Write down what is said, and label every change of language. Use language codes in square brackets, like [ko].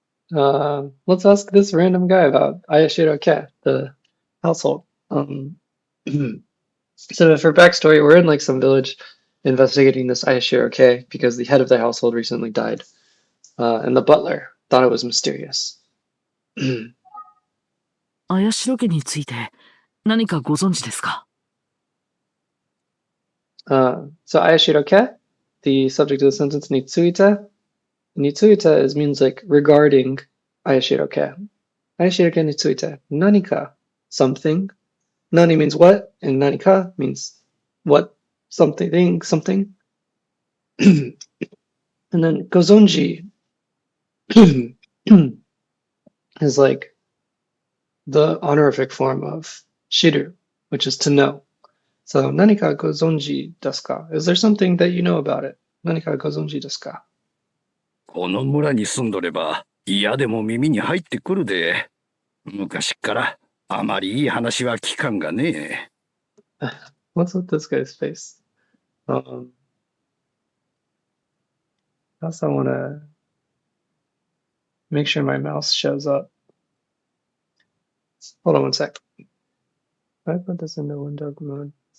[en] Let's ask this random guy about Ayashiro-ke, the household. So for backstory, we're in like some village investigating this Ayashiro because the head of the household recently died, and the butler thought it was mysterious. [ja] 綾代家について何かご存知ですか？ [en] So Ayashiro the subject of the sentence nitsuita. Nitsuita means like regarding Ayashiro Ayashiro nitsuita. Nanika, something. Nani means what, and nanika means what, something, something. And then gozonji is like the honorific form of shiru, which is to know. So [ja] nanika gozonji desu ka? [en] Is there something that you know about it? [ja] Nanika gozonji desu ka? この村に住んどれば嫌でも耳に入ってくるで。昔っからあまりいい話は聞かんがね。 [en] What's with this guy's face? Also, I want to make sure my mouse shows up. Hold on one sec. If I put this into window mode.